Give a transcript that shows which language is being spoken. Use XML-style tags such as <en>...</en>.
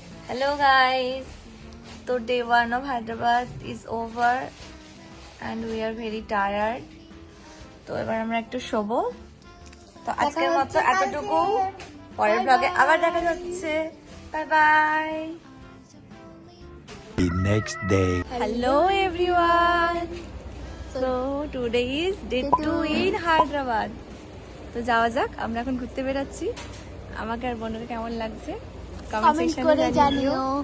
<en>Hello guys, so day 1 of Hyderabad is over and we are very tired.</en> <bn>তো এবার আমরা একটু শোবো। তো আজকের মতো এতটুকু, পরের ব্লগে আবার দেখা যাচ্ছে। Bye bye.</bn> <en>The next day. Hello everyone. So today is day 2 in Hyderabad.</en> <bn>তো যাওয়া যাক, আমরা এখন ঘুরতে বেরোচ্ছি। আমাকে আর বোনকে কেমন লাগছে কমেন্ট করে জানিও।</bn>